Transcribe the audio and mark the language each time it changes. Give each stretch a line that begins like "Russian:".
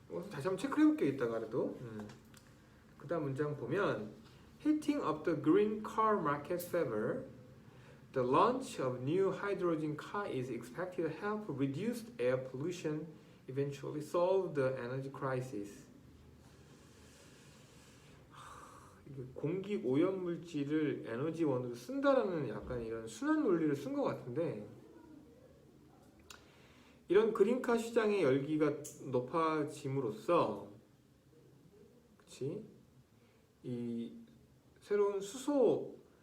Korean: 다시 한번 체크해 볼게요, 이따가라도. 그 다음 문장 보면
English: Heating up the green car market favor. The launch of new hydrogen car is expected to help reduce air pollution, eventually solve the energy crisis.
Korean: 공기 오염 물질을 에너지원으로 쓴다라는 약간 이런 순환 논리를 쓴 것 같은데, 이런 그린카 시장의 열기가 높아짐으로써, 그치? 이 새로운 수소